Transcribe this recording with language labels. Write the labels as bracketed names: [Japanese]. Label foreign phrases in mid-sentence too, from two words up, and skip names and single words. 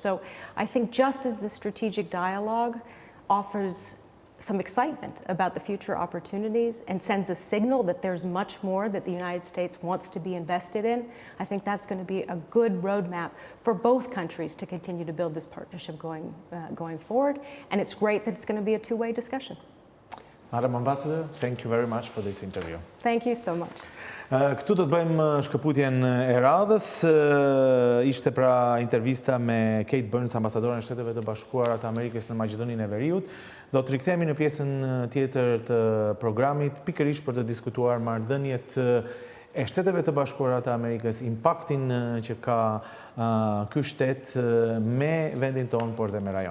[English] So I think just as the strategic dialogue offers some excitement about the future opportunities and sends a signal that there's much more that the United States wants to be invested in, I think that's going to be a good roadmap for both countries to continue to build this partnership going forward. And it's great that it's going to be a two-way discussion. Madam Ambassador, thank you very much for this interview. Thank you so much. [Albanian] Këtu do të bëjmë shkëputjen e radhës. Ishte pra intervista me Kejt Brnz, ambasadoren e Shteteve të Bashkuara të Amerikës në Maqedoninë e Veriut. Do të rikthehemi në pjesën tjetër të programit, pikërisht për të diskutuar marrëdhëniet e Shteteve të Bashkuara të Amerikës, impaktin që ka ky shtet me vendin tonë, por dhe me rajonin.